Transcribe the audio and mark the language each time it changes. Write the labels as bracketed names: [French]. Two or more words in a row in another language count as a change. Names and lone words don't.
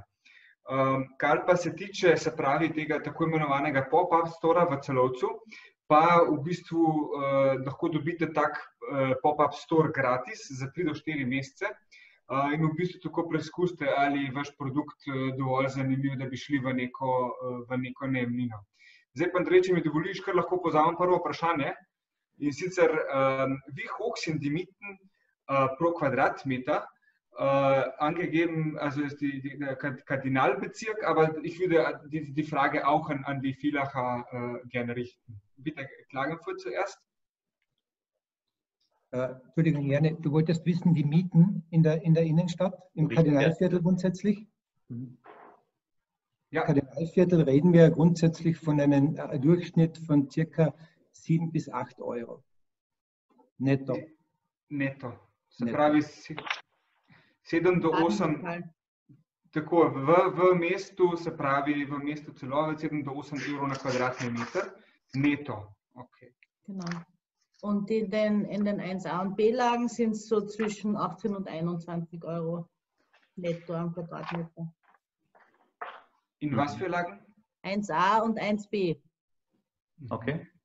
[Slovenian] Kar pa se tiče, se pravi, tega tako imenovanega pop-up stora v Celovcu, pa v bistvu lahko dobite tak [English] pop-up store [Slovenian] gratis za 3 do 4 mesece in v bistvu tako preizkusite, ali je vaš produkt dovolj zanimiv, da bi šli v neko najemnino. Zdaj pa, Andrej, če mi dovoliš, kar lahko pozamem prvo vprašanje, in sicer, [German] wie hoch sind die Mieten pro Quadratmeter angegeben, also ist der Kardinalbezirk, aber ich würde die Frage auch an die Villacher gerne richten. Bitte, Klagenfurt zuerst. Entschuldigung, gerne. Du wolltest wissen, die Mieten in der Innenstadt, im Kardinalviertel grundsätzlich? Ja. Im Kardinalviertel reden wir grundsätzlich von einem Durchschnitt von ca. 7 bis 8 Euro. Netto. Netto. [Slovenian] Se pravi 7 do 8, tako v mestu, se pravi v mestu Celovec 7 do 8 Euro na kvadratni meter, netto. [German] Okay. Genau. Und in den 1A und B-Lagen sind es so zwischen 18 und 21 Euro netto am Quadratmeter. In was für Lagen? 1A und 1B. Okay.